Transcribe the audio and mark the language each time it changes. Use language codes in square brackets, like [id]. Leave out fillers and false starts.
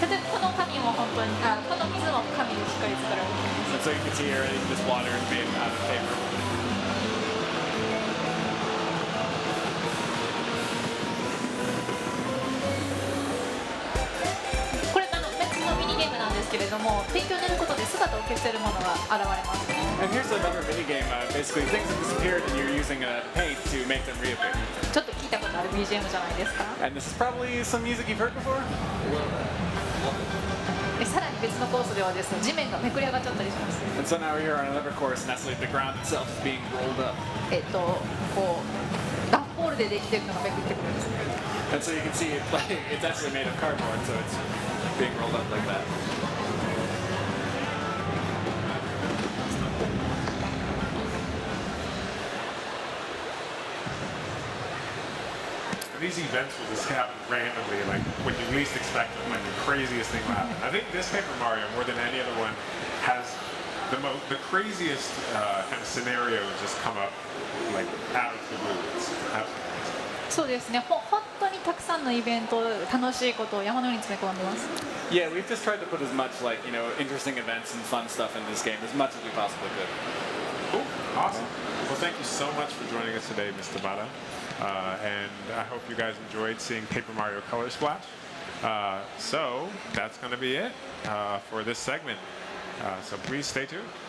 [ja] 例えばこの紙も本当にこの水も紙でしっかり作られています。 [en] And so you can see here this water is made out of paper. [ja] これ別のミニゲームなんですけれども、ペンキを塗ることで姿を消せるものが現れます。 [en] And here's another mini game. Basically, things have disappeared, and you're using paint to make them reappear. [ja] ちょっと聞いたことある BGM じゃないですか。 [en] And this is probably some music you've heard before. [ja] さらに別のコースではですね、地面がめくり上がっちゃったりします。 [en] And so now we're here on another course, and actually the ground itself is being rolled up. [ja] こう段ボールでできてるのがめくってくるんですね。 [en] And so you can see it's actually made of cardboard, so it's being rolled up like that. These events will just happen randomly, like when you least expect them, when the craziest thing will happen. I think this Paper Mario, more than any other one, has the craziest kind of scenarios just come up like out of the blue. It's absolutely. [ja] そうですね。本当にたくさんのイベント、楽しいことを山のように詰め込んでます。 [en] Yeah, we've just tried to put as much interesting events and fun stuff in this game as much as we possibly could. Cool. Awesome. Well, thank you so much for joining us today, Mr. Bada. And I hope you guys enjoyed seeing Paper Mario Color Splash. So that's going to be it for this segment. So please stay tuned.